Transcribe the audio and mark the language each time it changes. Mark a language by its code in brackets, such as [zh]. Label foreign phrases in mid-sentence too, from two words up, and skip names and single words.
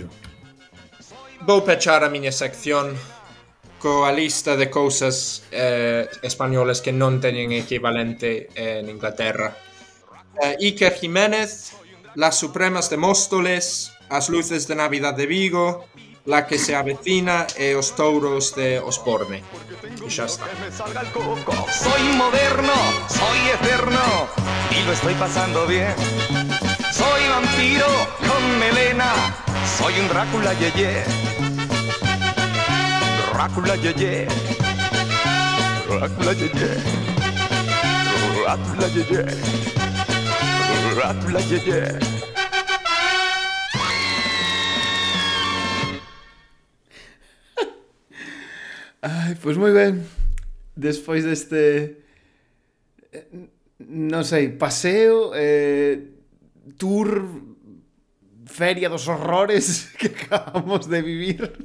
[gl] Vou pechar a miña sección coa lista de cousas españolas que non teñen equivalente en Inglaterra. Iker Jiménez, Las Supremas de Móstoles, As Luces de Navidad de Vigo, La que se avecina e Os Touros de Osborne. E xa está. [es] Soy moderno, soy eterno y lo estoy pasando bien. Soy vampiro con melena, soy un Drácula yeye. Drácula yeye. Drácula yeye. Drácula yeye. Drácula yeye. [gl] Ai, pois moi ben. Despois deste non sei, paseo, tour, feria dos horrores que acabamos de vivir.